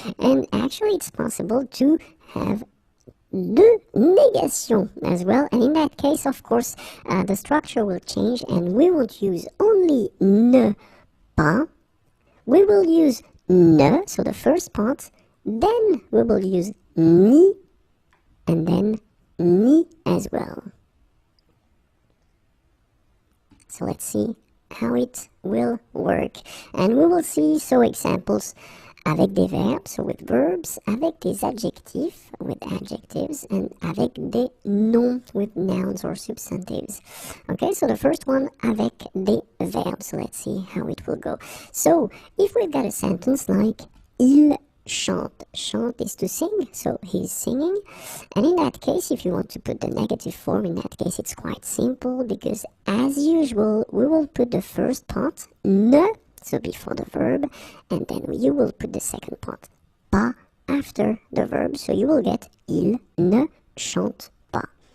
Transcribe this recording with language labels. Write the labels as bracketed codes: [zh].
[en] And actually it's possible to have [fr] deux négations [en] as well, and in that case, of course, the structure will change and we won't use only ne pas, we will use ne, so the first part, then we will use ni, and then ni as well. So let's see how it will work. And we will see examples [fr] avec des verbes, [en] so with verbs, [fr] avec des adjectifs, [en] with adjectives, and [fr] avec des noms, [en] with nouns or substantives. Okay, so the first one, [fr] avec des verbs. [en] So let's see how it will go. So if we've got a sentence like [fr] il chante. [en] Chante is to sing, so he's singing. And in that case, if you want to put the negative form, in that case it's quite simple, because as usual, we will put the first part, ne, so before the verb, and then you will put the second part, pas, after the verb, so you will get [fr] il ne chante pas.